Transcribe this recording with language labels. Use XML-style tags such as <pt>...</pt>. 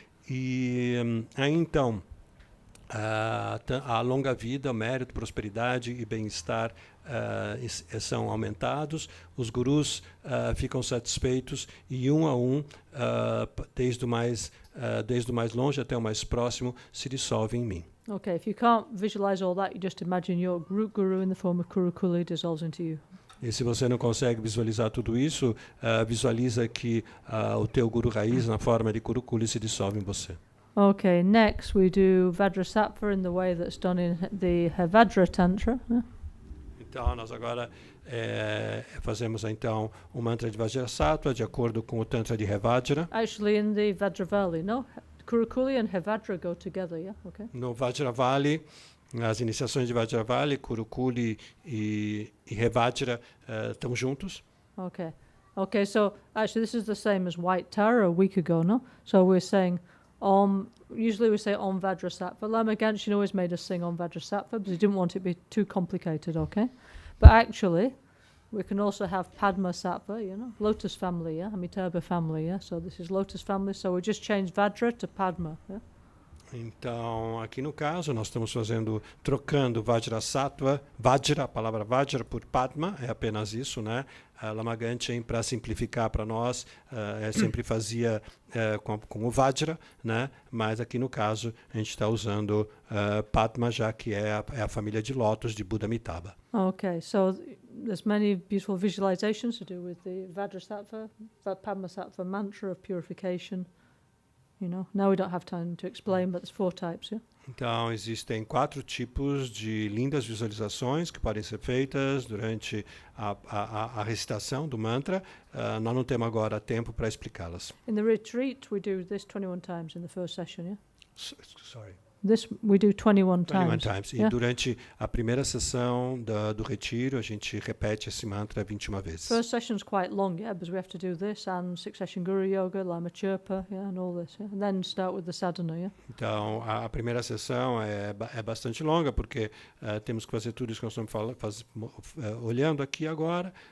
<pt>E aí então, a longa vida, mérito, prosperidade e bem-estar são aumentados, os gurus ficam satisfeitos e um a um, desde o mais longe até o mais próximo, se dissolve em mim.</pt> <en>Okay, if you can't visualize all that, you just imagine your root guru in the form of Kurukulle dissolves into you.</en> <pt>E se você não consegue visualizar tudo isso, visualiza que o teu guru raiz, na forma de Kurukulle, se dissolve em você.</pt> <en>Okay, next we do Vajrasattva in the way that's done in the Havadra Tantra.</en> <pt>Então, nós agora fazemos então um mantra de Vajrasattva de acordo com o Tantra de Havadra.</pt> <en>Actually, in the Vajravali, no? Kurukulle and Havadra go together, yeah? Okay.</en> <pt>No Vajravali, as iniciações de Vajravali, Kurukulle e Havadra estão juntos.</pt> <en>Okay. Okay, so actually this is the same as White Tara a week ago, no? So we're saying usually we say Om Vajrasattva. Lama Gancho always made us sing Om Vajrasattva because he didn't want it to be too complicated, okay? But actually, we can also have Padma Sattva, you know, Lotus family, yeah? Amitabha family, yeah? So this is Lotus family, so we just change Vajra to Padma, yeah?</en> <pt>Então, aqui no caso, nós estamos trocando Vajrasattva, Vajra, a palavra Vajra por Padma, é apenas isso, né? Lama Ganchen, para simplificar para nós, sempre fazia com o Vajra, né? Mas aqui no caso, a gente está usando Padma, já que é a família de Lótus, de Buda Amitabha.</pt> <en>Okay, so there's many beautiful visualizations to do with the Vajrasattva, Padma Sattva mantra of purification. You know, now we don't have time to explain, but there's 4 types, yeah?</en> <pt>Então, existem 4 tipos de lindas visualizações que podem ser feitas durante a recitação do mantra. Nós não temos agora tempo para explicá-las.</pt> <en>In the retreat, we do this 21 times in the first session, yeah? Sorry. This we do 21 21 times. times.</en> <pt>E</pt> <en>Yeah?</en> <pt>durante a primeira sessão do retiro, a gente repete esse mantra 21 vezes.</pt> <en>First session's quite long, yeah, because we have to do this and 6-session Guru Yoga, Lama Chirpa, yeah, and all this, yeah? And then start with the sadhana, yeah?</en> <pt>Então, a primeira sessão é bastante longa, porque temos que fazer tudo isso que nós estamos olhando aqui agora.</pt>